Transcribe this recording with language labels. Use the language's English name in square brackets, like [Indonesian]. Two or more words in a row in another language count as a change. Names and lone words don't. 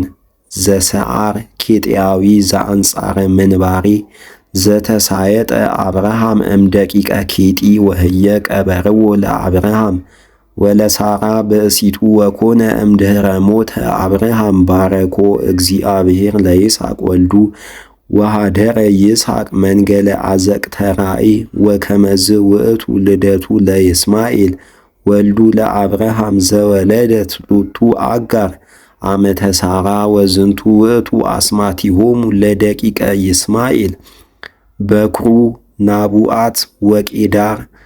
[Geez] ዘሰዓር ኬጢያዊ ዘአንጻረ ምንባሬ ዘተሳየጠ አብርሃም እምደቂቀ ኬጢ ወህየ ቀበረዎ ለአብርሃም ወለሳራ ብእሲቱ ወኮነ እምድኅረ ሞተ አብርሃም ባረኮ እግዚአብሔር ለይስሐቅ ወልዱ ወሃደረ ይስሐቅ መንገለ አዘቅተ ራእይ ወከመዝ ውእቱ ልደቱ ለይስማኤል ወልዱ ለአብርሃም ዘወለደት ሎቱ አጋር አመተ ሳራ ወዝንቱ ውእቱ አስማቲሆሙ ለደቂቀ ይስማኤል በኩሩ ናቡአት ወቄዳር